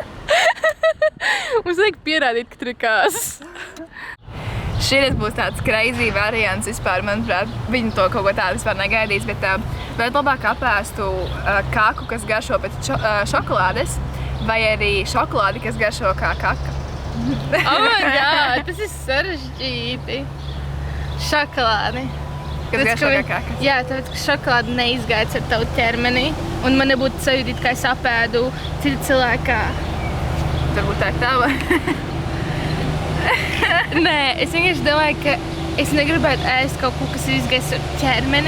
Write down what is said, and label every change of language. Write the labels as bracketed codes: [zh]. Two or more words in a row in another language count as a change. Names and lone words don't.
[lv] Mums liek pierādīt, ka tur ir kāzas. Šis būs tāds crazy variants vispār, manuprāt, viņi to kaut ko tādu vispār negaidīs, bet vēl labāk apēstu kaku, kas garšo pēc šokolādes, vai arī šokolādi, kas garšo kā kaka. [en] Oh my god, [lv] tas ir sarežģīti. Šokolādi. Kas garšo kā kaka. Jā, tāpēc, ka šokolādi neizgājas ar tavu ķermeni, un man nebūtu sajūtīt, kā es apēdu citu cilvēku. Varbūt tā ir tava. Nē, es vienkārši domāju, ka es negribētu ēst kaut ko, kas ir izgājis ar ķermeni.